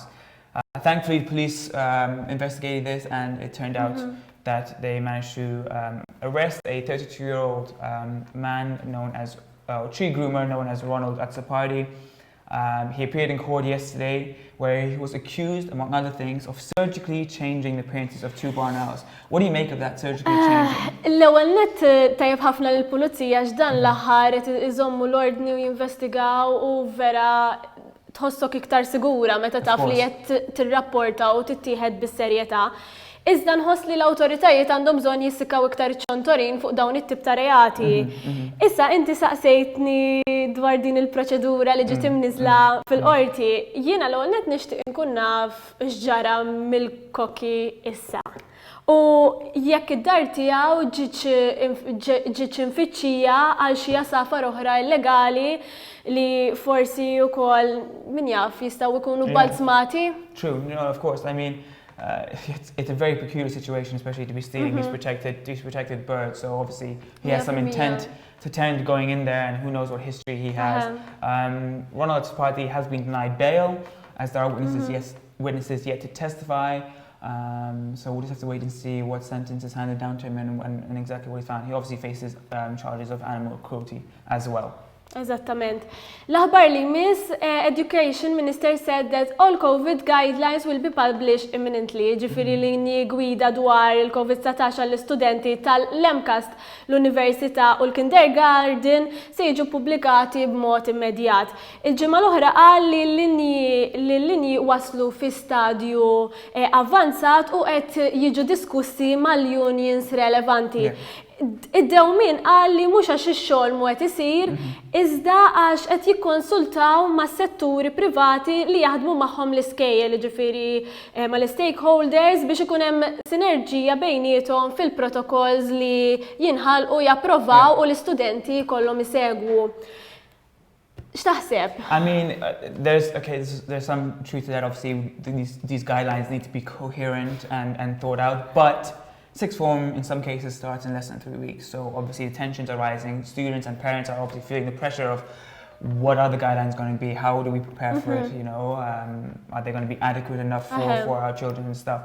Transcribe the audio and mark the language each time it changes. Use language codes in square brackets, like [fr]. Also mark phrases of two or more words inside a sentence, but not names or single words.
[en] Thankfully, police investigated this, and it turned out that they managed to arrest a 32-year-old man known as tree groomer known as Ronald Atsapadi. He appeared in court yesterday, where he was accused, among other things, of surgically changing the appearances of 2 barn owls. What do you make of that surgically changing? [mt] L-ewwel nett tajjeb ħafna lill-pulizija x'dan l-aħħar iżommu l-ordni u jinvestigaw u vera tħossok iktar sigura meta taf li qed tirrapporta u tittieħed bis-serjetà. Iżda nħoss li l-awtoritajiet għandhom bżonn jissikaw iktar ċontorin fuq dawn it-tip ta' reati. Issa inti saqsejtni dwar din il-proċedura li ġiet imniżla fil-qorti. Jiena l-ewwel nett nixtieq inkun naf x'ġara mill-kokki issa. U jekk id-dar tiegħu ġietx infittxija għal xi asafar oħra illegali li forsi wkoll min jaf jistgħu jkunu balzmati. [en] True, of course. I mean, it's a very peculiar situation, especially to be stealing these protected birds. So obviously he has some intent going in there, and who knows what history he has. Ronald Atsapadi has been denied bail, as there are witnesses yet to testify. So we'll just have to wait and see what sentence is handed down to him and exactly what he found. He obviously faces charges of animal cruelty as well. [mt] Eżattament. L-aħbar li miss, [en] Education Minister said that all COVID guidelines will be published imminently. [mt] Ġifiri linji gwida dwar il-COVID-19 għall-istudenti tal-Lemcast, l-Università u l-Kindergarten se jiġu pubblikati b'mod immedjat. Il-ġimgħa l-oħra qal li l-linji waslu fi stadju avvanzat u qed jiġu diskussi mal-unions relevanti. Id-dewmin qal li mhux għax ix-xogħol mu qed isir, iżda għax qed jikkonsultaw ma' setturi privati li jaħdmu magħhom l-iskejjel, ġifieri mal-stakeholders biex ikun hemm sinerġija bejniethom fil-protokolls li jinħalqu japprovaw u l-istudenti jkollhom isegwu. X'taħseb? [en] I mean, there's some truth to that. Obviously, these guidelines need to be coherent and thought out, but sixth form in some cases starts in less than 3 weeks, so obviously the tensions are rising. Students and parents are obviously feeling the pressure of what are the guidelines going to be, how do we prepare for it, you know, are they going to be adequate enough for our children and stuff.